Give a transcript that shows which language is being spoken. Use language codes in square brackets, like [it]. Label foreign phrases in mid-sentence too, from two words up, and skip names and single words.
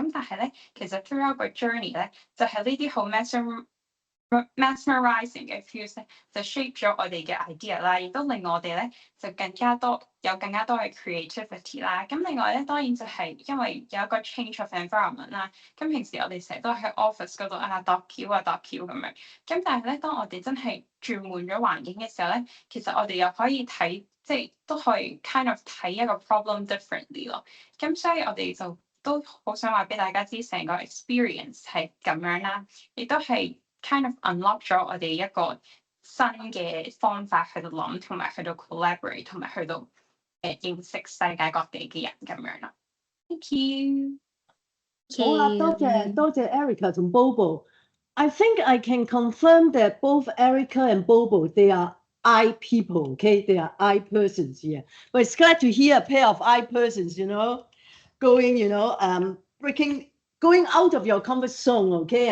[yue] 咁但係咧，其實 throughout 個 journey 咧，就係呢啲好 mesmerizing 嘅 feel 咧，就 shape 咗我哋嘅 idea 啦，亦都令我哋咧就更加多嘅 creativity 啦。咁另外咧，當然就係因為有一個 [en] change of environment [yue] 啦。咁平時我哋成日都喺 office 嗰度度橋咁樣。咁但係咧，當我哋真係轉換咗環境嘅時候咧，其實我哋又可以睇，即係都可以 [en] kind of [yue] 睇一個 [en] problem differently [yue] 咯。咁所以我哋就都好想話俾大家知，成個 experience 係咁樣啦，亦都係 [en] kind of unlock [yue] 咗我哋一個新嘅方法去到諗，同埋去到 collaborate， 同埋去到認識世界各地嘅人咁樣啦。 [en] Thank you。 [yue] 好啦，多謝 Erica 同 Bobo。 [en] I think I can confirm that both Erica and Bobo, they are I people, okay? They are I persons here. But it's glad to hear a pair of I persons, going, going out of your comfort zone, okay?